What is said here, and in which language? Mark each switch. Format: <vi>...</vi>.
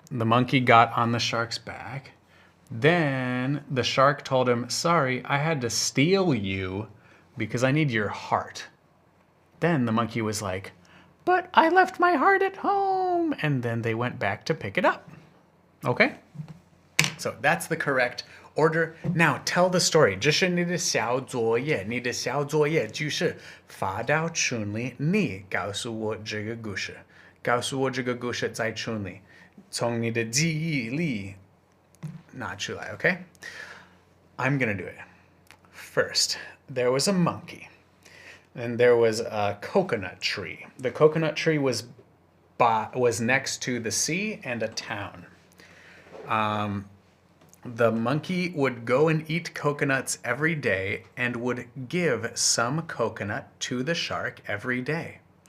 <en>The monkey got on the shark's back. Then the shark told him, sorry, I had to steal you because I need your heart. Then the monkey was like, but I left my heart at home. And then they went back to pick it up. Okay? So that's the correct order. Now tell the story.</en> <zh>这是你的小作业。你的小作业就是发到群里，你告诉我这个故事，告诉我这个故事在群里，从你的记忆里拿出来。</zh> <en>Okay? I'm gonna do it. First, there was a monkey, and there was a coconut tree. The coconut tree was next to the sea and a town. The monkey would go and eat coconuts every day and would give some coconut to the shark every day.</en>